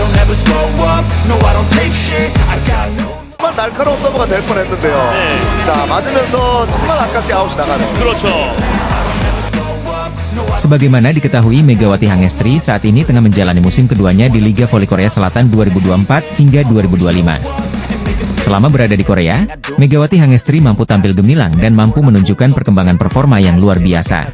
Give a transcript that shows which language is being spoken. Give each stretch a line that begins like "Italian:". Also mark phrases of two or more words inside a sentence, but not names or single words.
Korean: 정말 날카로운 서브가 될 뻔했는데요. 자, 맞으면서 정말 아깝게 아웃이 나가네요. 그렇죠.
Indonesian: Sebagaimana diketahui, Megawati Hangestri saat ini tengah menjalani musim keduanya di Liga Voli Korea Selatan 2024 hingga 2025. Selama berada di Korea, Megawati Hangestri mampu tampil gemilang dan mampu menunjukkan perkembangan performa yang luar biasa.